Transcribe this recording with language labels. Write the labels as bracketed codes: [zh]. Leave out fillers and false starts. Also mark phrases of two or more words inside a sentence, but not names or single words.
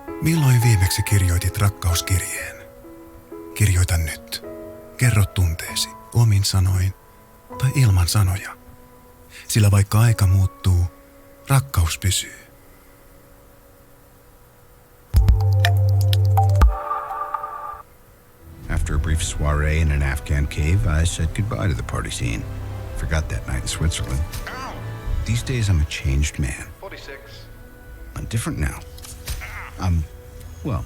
[fi] Milloin viimeksi kirjoitit rakkauskirjeen? Kirjoita nyt. Kerro tunteesi, omin sanoin tai ilman sanoja. Sillä vaikka aika muuttuu, rakkaus pysyy. [en] After a brief soiree in an Afghan cave, I said goodbye to the party scene. Forgot that night in Switzerland. These days, I'm a changed man. 46. I'm different now. I'm, well,